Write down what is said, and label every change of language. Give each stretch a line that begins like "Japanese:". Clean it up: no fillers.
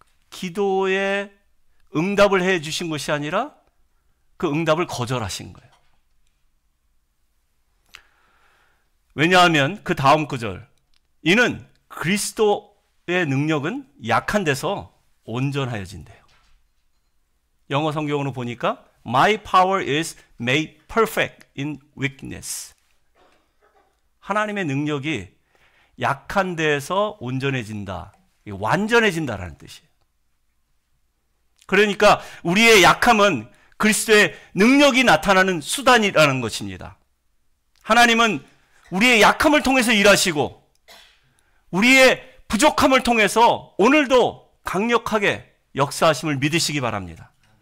Korean: 기도에 응답을 해 주신 것이 아니라 그 응답을 거절하신 거예요. 왜냐하면 그 다음 구절, 이는 그리스도의 능력은 약한 데서 온전하여진대요. 영어 성경으로 보니까
English: My power is made perfect in weakness.
Korean: 하나님의 능력이 약한 데에서 온전해진다, 완전해진다라는 뜻이에요. 그러니까 우리의 약함은 그리스도의 능력이 나타나는 수단이라는 것입니다. 하나님은 우리의 약함을 통해서 일하시고 우리의 부족함을 통해서 오늘도 강력하게 역사하심을 믿으시기 바랍니다.